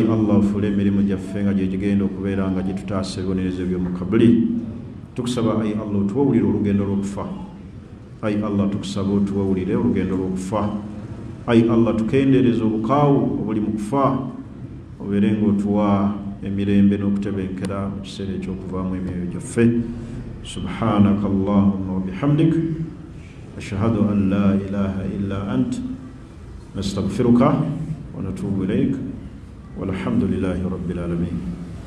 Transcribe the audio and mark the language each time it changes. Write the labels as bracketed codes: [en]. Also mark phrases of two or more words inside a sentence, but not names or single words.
[lg] Allah ofule emirimu gyaffe nga gyegigenda okubeera nga gitutaasa ebibonerezo by'omu kabuli tukusaba ayi Allah otuwawulire olugendo lw'okufa ayi Allah tukusaba otuwawulire olugendo lw'okufa ayi Allah tukendeereza obukaawu obuli mu kufa obeere ng'otuwa emirembe n'okutebenkera mu kiseera eky'okuvaamu emyoyo gyaffe [ar] سبحانك اللهم وبحمدك أشهد أن لا إله إلا أنت نستغفرك ونتوب إليك والحمد لله رب العالمين